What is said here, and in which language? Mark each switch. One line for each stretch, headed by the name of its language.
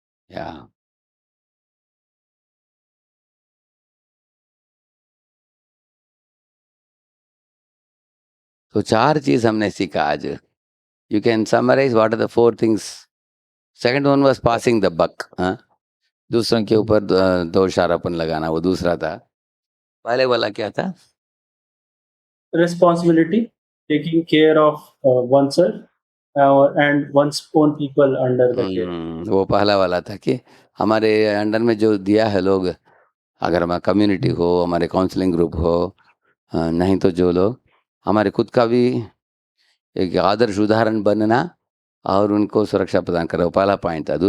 Hindi: या तो 4 चीज़ हमने सीखा आज।
English: You can summarise what are the 4 things? Second one was passing the buck हाँ?
Hindi: दूसरों के ऊपर दोषारोपण लगाना, वो दूसरा था। पहले वाला क्या था?
English: Responsibility, taking care of oneself and one's own people under the care.
Hindi: वो पहला वाला था कि हमारे अंडर में जो दिया है लोग, अगर हमारा कम्युनिटी हो, हमारे काउंसलिंग ग्रुप हो, नहीं तो जो लोग हमारे खुद का भी एक आदर्श उदाहरण बनना और उनको सुरक्षा प्रदान करो, पहला पॉइंट था।